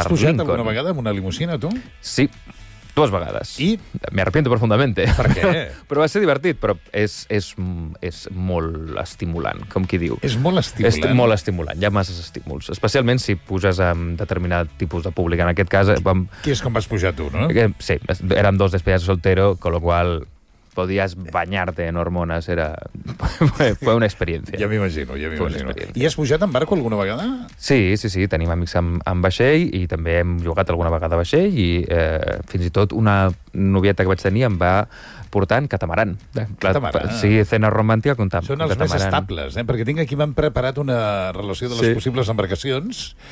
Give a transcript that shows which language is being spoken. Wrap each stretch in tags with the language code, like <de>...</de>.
<ca>Has pujat alguna vegada amb una limusina, tu? Sí, dues vegades. I?</ca> <es>Me arrepiento profundamente.</es> <ca>Per què? Però va ser divertit, però és molt estimulant, com qui diu. És molt estimulant. És molt estimulant, hi ha massa estímuls. Especialment si puges amb determinat tipus de públic. En aquest cas... Qui és com vas pujar tu, no?</ca> <es>Sí,</es> <ca>érem dos despedits</ca> <es>soltero, con lo cual... podías bañarte en hormonas, era fue una experiencia.</es> <ca>Ja m'imagino, ja m'imagino. I has pujat en barco alguna vegada? Sí, sí, sí, tenim amics amb vaixell i també hem llogat alguna vegada vaixell i fins i tot una novieta que vaig tenir em va portar en catamaran. Catamaran. Sí, escena romàntica amb catamaran. Són els més estables, eh? Perquè tinc aquí, m'han preparat una relació de les sí. possibles embarcacions.</ca>